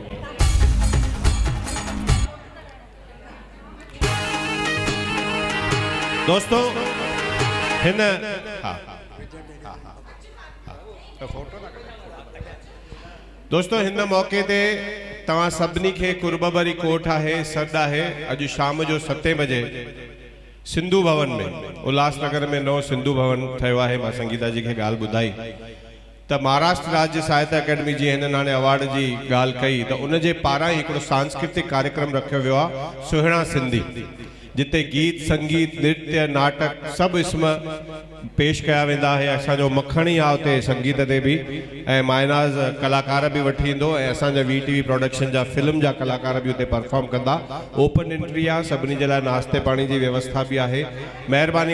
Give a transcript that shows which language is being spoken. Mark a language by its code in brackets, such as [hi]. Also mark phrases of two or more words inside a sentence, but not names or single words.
[sd] दोस्तों हिन दोस्तों हिन मौके ते तव्हां सभिनी खे कुर्ब भरी कोठ आहे सॾु आहे अॼु शाम जो 7 बजे सिंधु भवन में उल्हासनगर में नओं सिंधु भवन ठहियो आहे मां संगीता जी खे ॻाल्हि ॿुधाई त महाराष्ट्र राज्य साहित्य अकेडमी जी हिन हाणे अवार्ड जी ॻाल्हि कई त उन जे पारां ई हिकिड़ो सांस्कृतिक कार्यक्रम रखियो वियो आहे सुहिणा सिंधी जिते गीत संगीत नृत्य नाटक सभु इसम पेश कया वेंदा आहे असांजो मखण ई आहे उते संगीत ते बि ऐं मायनाज़ कलाकार बि वठी ईंदो ऐं असांजा VTV प्रोडक्शन जा फिल्म जा कलाकार बि उते परफॉर्म कंदा [en] open entry [sd] आहे सभिनी जे लाइ नाश्ते पाणी जी व्यवस्था बि आहे महिरबानी